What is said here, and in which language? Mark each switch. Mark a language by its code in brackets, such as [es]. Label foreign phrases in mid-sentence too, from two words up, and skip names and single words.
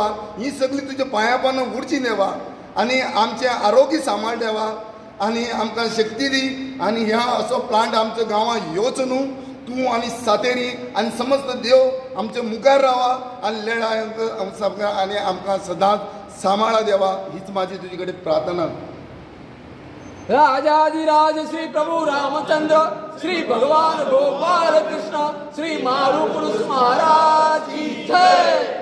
[kok] ही सगळी तुज्या पांया पोंदां उरची देवा आनी आमचें आरोग्य सांबाळ देवा आनी आमकां शक्ती दी. आनी ह्या असो प्लांट आमच्या गांवांत येवचो न्हू. तूं आनी सातेरी आनी समस्त देव आमचे मुखार रावा आनी लेडा आनी आमकां सदांच सांबाळा देवा. हीच म्हाजी तुजे कडेन प्रार्थना. [hi] राजाधिराज श्री प्रभु रामचंद्र श्री भगवान गोपाल कृष्ण श्री मारू पुरुष महाराज की जय.